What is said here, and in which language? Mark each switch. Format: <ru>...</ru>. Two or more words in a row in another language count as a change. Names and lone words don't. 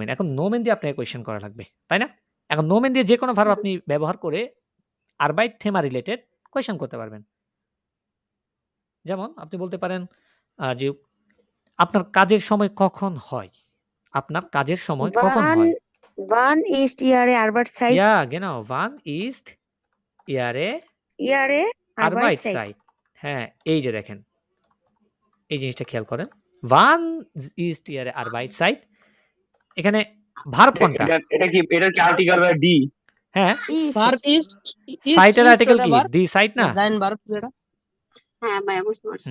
<bn>এখন নোমেন দিয়ে আপনাকে কোয়েশ্চেন করা লাগবে, তাই না? এখন নোমেন দিয়ে যে কোনো ভার্ব আপনি ব্যবহার করে</bn> <de>Arbeit Thema</de> <bn>রিলেটেড কোয়েশ্চেন করতে পারবেন। যেমন আপনি বলতে পারেন যে আপনার কাজের সময় কখন হয়? আপনার কাজের সময় কখন</bn> <de>Wann,</de> <bn>হয়?</bn> <de>wann ist Ihre Arbeitszeit? Ja, genau. Wann ist Ihre Ihre Arbeitszeit. Arbeitszeit?</de> <bn>হ্যাঁ, এই যে দেখেন। এই জিনিসটা খেয়াল করেন।</bn> <de>Wann ist Ihre Arbeitszeit?</de> <bn>এখানে ভার্ব কোনটা? এটা কি আর্টিকেল বা ডি? হ্যাঁ,</bn> <de>Ist.</de> <bn>ভার্ব ইস্ট সাইটের আর্টিকেল কি? ভার্ব</bn> <de>die Zeit</de> <bn>না? জাইন ভার্ব যেটা হ্যাঁ ভাইয়া বুঝতে পারছি।</bn>